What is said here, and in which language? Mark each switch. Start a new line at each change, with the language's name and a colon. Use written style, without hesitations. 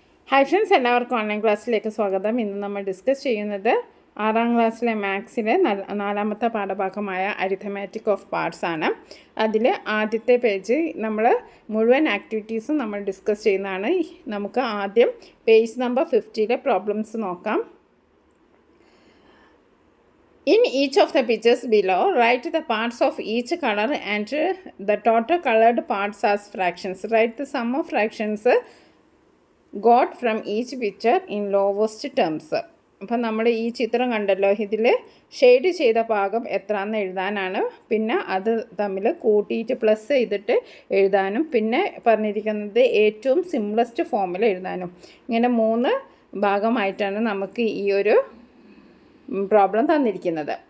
Malayalam: Hi friends, എല്ലാവർക്കും online ക്ലാസ്സിലേക്ക് സ്വാഗതം. ഇന്ന് നമ്മൾ ഡിസ്കസ് ചെയ്യുന്നത് 6ാം ക്ലാസ്സിലെ മാത്സിലെ 4ാമത്തെ പാഠഭാഗമായ അരിഥമാറ്റിക് ഓഫ് പാർട്സ് ആണ്. അതിൽ ആദ്യത്തെ പേജ് നമ്മൾ മുഴുവൻ ആക്ടിവിറ്റീസും നമ്മൾ ഡിസ്കസ് ചെയ്യുന്നതാണ്. നമുക്ക് ആദ്യം പേജ് നമ്പർ 50-ലെ പ്രോബ്ലംസ് നോക്കാം.
English: In each of the pictures below, write the parts of each color and the total colored parts as fractions. Write the sum of fractions got from each picture in lowest terms.
Malayalam: അപ്പം നമ്മൾ ഈ ചിത്രം കണ്ടല്ലോ, ഇതിൽ shade ചെയ്ത ഭാഗം എത്രയാണെന്ന് എഴുതാനാണ്. പിന്നെ അത് തമ്മിൽ കൂട്ടിയിട്ട് പ്ലസ് ചെയ്തിട്ട് എഴുതാനും, പിന്നെ പറഞ്ഞിരിക്കുന്നത് ഏറ്റവും സിംപ്ലസ്റ്റ് ഫോമിൽ എഴുതാനും. ഇങ്ങനെ 3 ഭാഗമായിട്ടാണ് നമുക്ക് ഈ ഒരു പ്രോബ്ലം തന്നിരിക്കുന്നത്.